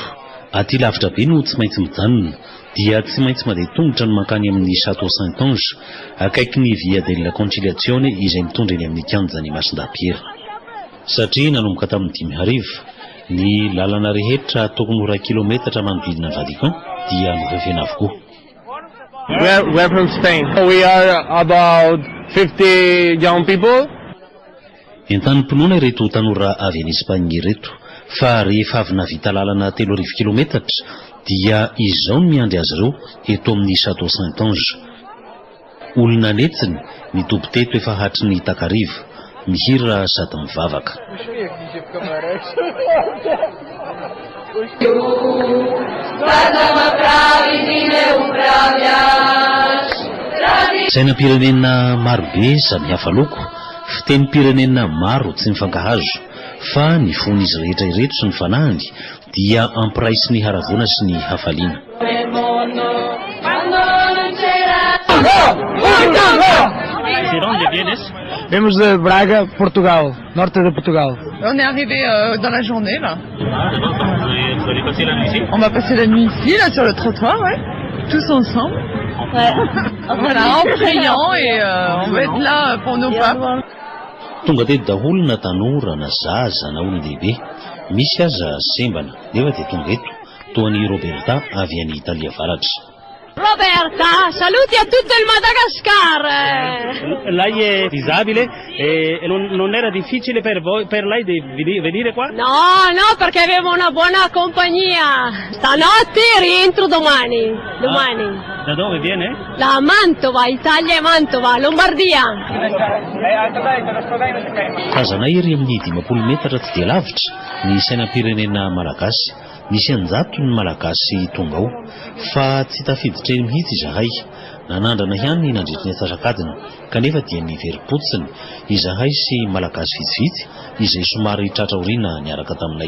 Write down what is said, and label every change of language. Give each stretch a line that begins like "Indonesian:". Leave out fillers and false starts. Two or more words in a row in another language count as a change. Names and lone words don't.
Malagasy: Aty lavitra be no tsy maintsy mijanona dia tsy maintsy mandeha tongotra no mankany amin'ny Château Saint-Ange akaiky ny Via della Conciliazione izay mitondra eny amin'ny kianjan'ny Masindapiera. Satria nanomboka tamin'ny 5 ny lalana rehetra tokony 1 kilometatra manodidina ny Vatican dia nofefena avokoa.
English: We're from Spain. We are about 50 young people.
Malagasy: Entanimponoana ireto tanora avy any Espagne ireto fa rehefa avy navita lalana 3 kilometatra dia izao no miandry azy ireo eto amin'ny Château Saint-Ange. Olona netsiny mitoby teto efa hatry ny takariva mihira sady mivavaka. Sainam-pirenena marobe samihafa loko, fitenim-pirenena maro tsy mifankahazo, fa ny fon'izy rehetra ireto sy ny fanahiny dia ampiraisy ny haravona sy ny hafaliana.
Portuguese: Vemos de Braga, Portugal, norte de Portugal.
French: On est arrivé dans la journée là. Vous allez passer la nuit ici? On va passer la nuit ici, là sur le trottoir, ouais. Tous ensemble. Ouais. Voilà, en priant et on va être là pour nos papes.
Malagasy: Tonga teto daholo na tanora na zaza na olon-dehibe, misy aza sembana nefa dia tonga eto toa ny Roberta avy any Italia Varatra.
Italian: Roberta, saluti a tutto il Madagascar. Lei è disabile e non era difficile per lei di venire qua? No, no, perché avevo una buona compagnia. Stanotte rientro domani. Da dove viene? Da Mantova, Italia e Mantova, Lombardia.
Malagasy: Tazana iry amin'ny 10 metatra tsy dia lavitra ny sainam-pirenena malagasy. Misy anjato ny malagasy tonga ao fa tsy tafiditra eny mihitsy izahay. Nanandrana ihany nandritra ny atsasakadiny kanefa dia niverim-potsiny izahay sy malagasy vitsivitsy izay somary tratraoriana niaraka taminay.